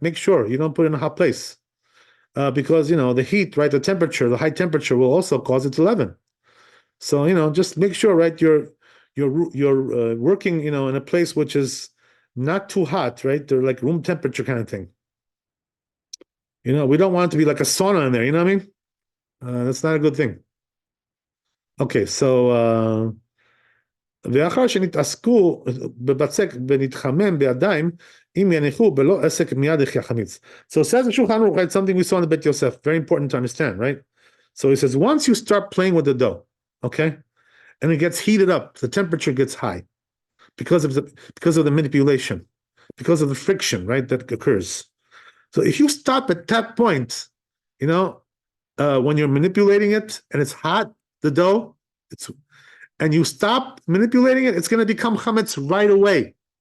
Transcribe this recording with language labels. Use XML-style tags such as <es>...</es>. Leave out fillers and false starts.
<en>Make sure you don't put it in a hot place. Because, the heat, right, the high temperature will also cause it to leaven. So, just make sure, right, you're working, in a place which is not too hot, right? They're like room temperature kind of thing. We don't want it to be like a sauna in there, you know what I mean? That's not a good thing.</en> <he>Okay, so ואחר שנתעסקו בבצק ונתחמם בידיים, אם יניחו בלא עסק מיד יחמיץ.</he> <en>So it says in Shulchan Aruch, right, something we saw in the Bet Yosef, very important to understand, right? So he says, once you start playing with the dough, okay, and it gets heated up, the temperature gets high because of the manipulation, because of the friction, right, that occurs. So if you stop at that point, when you're manipulating it and it's hot, the dough, and you stop manipulating it, it's going to become chametz right away.</en>